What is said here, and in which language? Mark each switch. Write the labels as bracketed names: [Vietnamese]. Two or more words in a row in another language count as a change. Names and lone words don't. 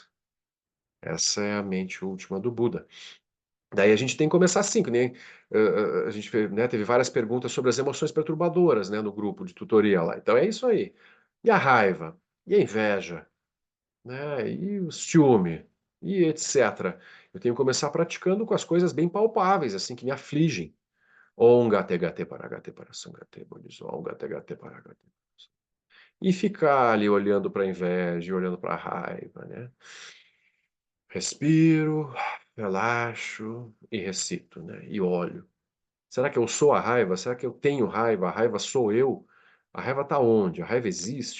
[Portuguese] Essa é a mente última do Buda. Daí a gente tem que começar assim, que nem a gente, né, teve várias perguntas sobre as emoções perturbadoras, né, no grupo de tutoria lá. Então é isso aí. E a raiva? E a inveja? Né? E o ciúme? E etc. Eu tenho que começar praticando com as coisas bem palpáveis, assim, que me afligem. [Sanskrit] ॐ गते गते पारगते पारसंगते बोधिसो ॐ गते गते पारगते. [Portuguese] E ficar ali olhando para a inveja, olhando para a raiva, né? Respiro, relaxo e recito, né? E olho. Será que eu sou a raiva? Será que eu tenho raiva? A raiva sou eu? A raiva está onde? A raiva existe?